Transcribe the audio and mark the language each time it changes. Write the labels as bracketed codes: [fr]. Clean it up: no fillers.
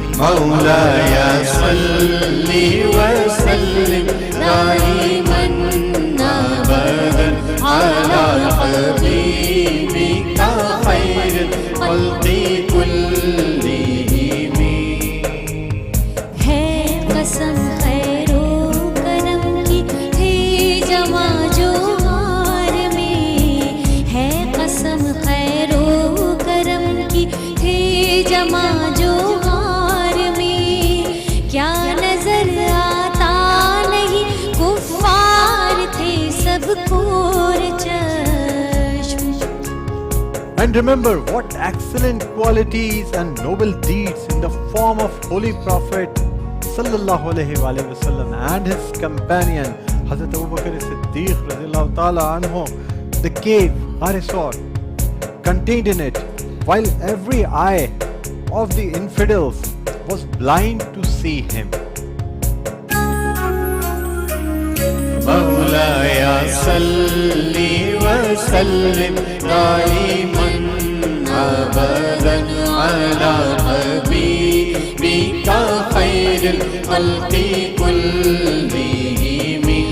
[ar] مولاي صل وسلم دائما ابدا على حبيبك خير الخلق كلهم. [ur] ہے قسم خیر و کرم کی ہے جمع جوہار میں. ہے قسم خیر و کرم کی ہے جمع جوہار میں. کیا نظر آتا نہیں کفار تھے سب کور چشم. [en] And remember what excellent qualities and noble deeds in the form of Holy Prophet sallallahu alaihi wasallam and his companion Hazrat Abu Bakr as-Siddiq radiyallahu ta'ala anhu, the cave Gharisor contained in it, while every eye of the infidels was blind to see him. [ar] مولاي صل وسلم دائما ابدا على حبيبك خير الخلق كلهم.